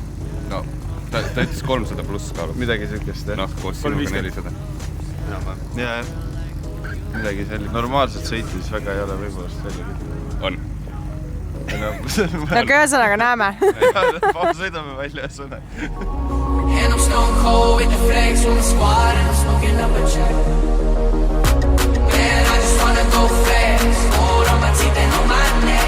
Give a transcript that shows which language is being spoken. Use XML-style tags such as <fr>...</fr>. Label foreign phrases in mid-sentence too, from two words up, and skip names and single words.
<et>No, ta ütles 300 pluss kaalub. Midagi sükest, jah? Noh, koos sinuga 400. Ja, midagi selline. Normaalselt sõita siis väga ei ole võimalust välja. On. No ühesõnaga näeme. Sõidame välja sõna.</et> <en>And I'm stone cold with the flags on the squad and I'm smoking up a check. Man, I just wanna go fast, hold on my teeth and on my neck.</en>